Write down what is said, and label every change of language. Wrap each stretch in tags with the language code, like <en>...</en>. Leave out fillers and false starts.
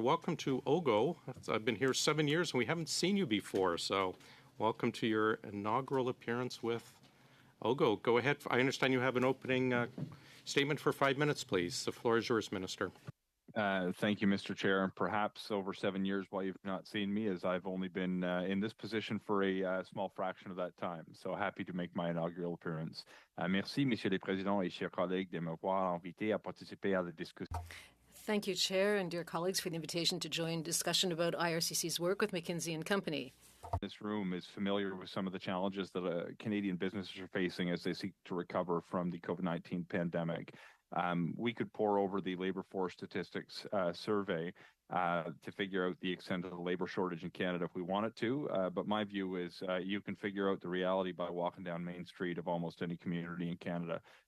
<en>Welcome to OGGO. I've been here 7 years, and we haven't seen you before, so welcome to your inaugural appearance with OGGO. Go ahead. I understand you have an opening statement for 5 minutes, please. The floor is yours, Minister. Thank you, Mr. Chair. Perhaps over 7 years why you've not seen me, as I've only been in this position for a small fraction of that time. So happy to make my inaugural appearance.</en> <fr>Merci, Messieurs les Présidents et chers collègues, de m'avoir invité à participer à la discussion.</fr> <en>Thank you, Chair, and dear colleagues, for the invitation to join discussion about IRCC's work with McKinsey and Company. This room is familiar with some of the challenges that Canadian businesses are facing as they seek to recover from the COVID-19 pandemic. We could pore over the labor force statistics survey to figure out the extent of the labor shortage in Canada if we wanted to, but my view is you can figure out the reality by walking down Main Street of almost any community in Canada.</en>